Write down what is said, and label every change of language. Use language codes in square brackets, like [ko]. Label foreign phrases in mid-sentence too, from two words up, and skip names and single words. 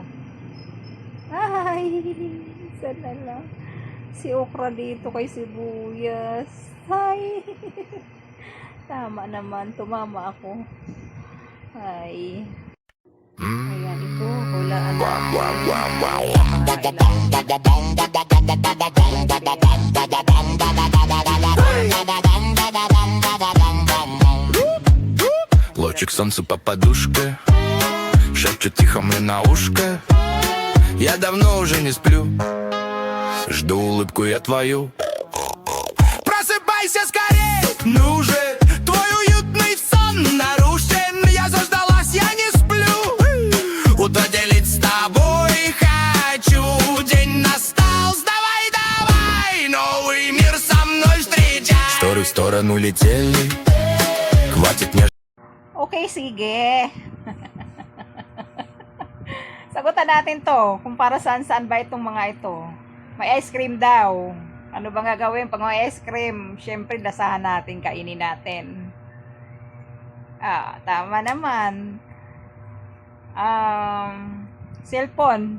[tl] Ay, sana lang. Si okra dito kay sibuyas. Ay, tama naman. Tumama ako. Ay. Ayan, ito. Hulaan [ru] Лучик солнца по подушке шепчет тихо мне на ушко. Я давно уже не сплю, жду улыбку я твою. Просыпайся скорей, ну же, твой уютный сон нарушен. Я заждалась, я не сплю. Утро делить с тобой хочу. День настал, сдавай, давай. Новый мир со мной встречай. Стороны в сторону летели. Хватит мне. [tl] Okay, sige. Sagutan natin to. Kung para saan ba itong mga ito. May ice cream daw. Ano bang gagawin pag may ice cream? Siyempre, lasahan natin, kainin natin. Tama naman. Cellphone.